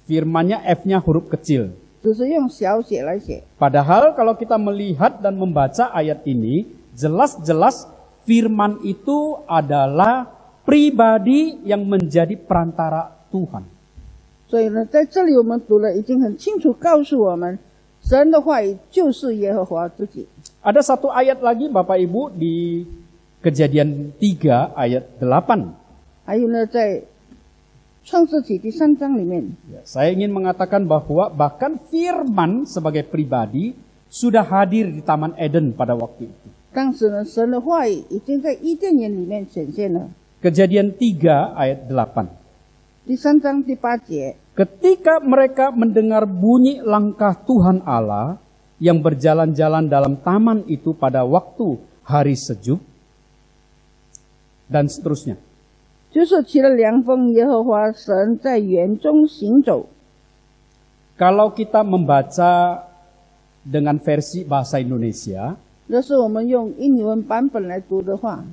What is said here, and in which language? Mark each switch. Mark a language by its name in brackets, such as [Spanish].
[Indonesian] Firman-Nya F-nya huruf kecil. [Chinese] 只是用小写来写。 [Indonesian] Padahal kalau kita melihat dan membaca ayat ini, jelas-jelas firman itu adalah pribadi yang menjadi perantara Tuhan. [Chinese] 所以呢，在这里我们读了，已经很清楚告诉我们，神的话语就是耶和华自己。 [Indonesian] Ada satu ayat lagi Bapak Ibu di Kejadian 3 ayat 8. [Chinese] 还有呢，在创世纪第3章里面， [Indonesian] Ya, saya ingin mengatakan bahwa bahkan firman sebagai pribadi sudah hadir di Taman Eden pada waktu itu. [Chinese] 当时呢，神的话语已经在伊甸园里面显现了。 [Indonesian] Kejadian 3 ayat 8. [Chinese] 第3章第8节， [Indonesian] Ketika mereka mendengar bunyi langkah Tuhan Allah yang berjalan-jalan dalam taman itu pada waktu hari sejuk, dan seterusnya. [Chinese] 就是起了凉风，耶和华神在园中行走。 [Indonesian] Kalau kita membaca dengan versi bahasa Indonesia, [Chinese] 这是我们用英文版本来读的话，